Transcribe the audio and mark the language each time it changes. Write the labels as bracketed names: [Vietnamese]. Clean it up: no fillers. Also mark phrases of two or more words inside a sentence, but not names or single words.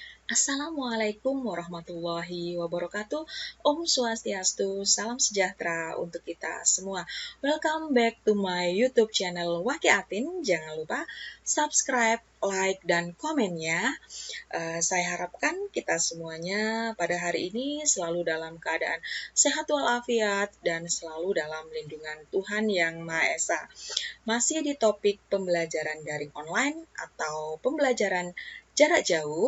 [Arabic] السلام عليكم ورحمة الله وبركاته. [Indonesian] Om Swastiastu, salam sejahtera untuk kita semua. [English] Welcome back to my YouTube channel Waki Atin. [Indonesian] Jangan lupa subscribe, like, dan komen ya. Saya harapkan kita semuanya pada hari ini selalu dalam keadaan sehat walafiat dan selalu dalam lindungan Tuhan Yang Maha Esa. Masih di topik pembelajaran daring online atau pembelajaran jarak jauh.